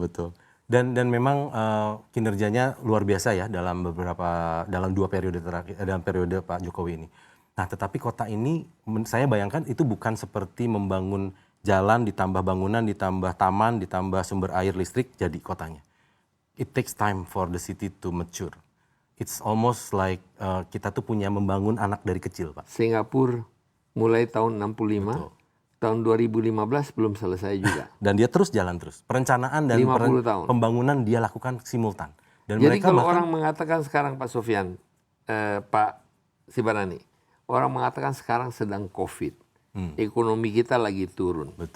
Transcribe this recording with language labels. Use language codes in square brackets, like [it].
[id] Betul. Dan memang kinerjanya luar biasa ya dalam 2 periode terakhir, dalam periode Pak Jokowi ini. Nah, tetapi kota ini, saya bayangkan itu bukan seperti membangun jalan, ditambah bangunan, ditambah taman, ditambah sumber air listrik, jadi kotanya. [en] It takes time for the city to mature. It's almost like [id] kita tuh punya membangun anak dari kecil, Pak. Singapura mulai tahun 65, tahun 2015 belum selesai juga. Dan dia terus jalan terus. Perencanaan dan pembangunan dia lakukan simultan. Dan jadi kalau orang mengatakan sekarang Pak Sofyan, Pak Sibarani, orang mengatakan sekarang sedang COVID, ekonomi kita lagi turun.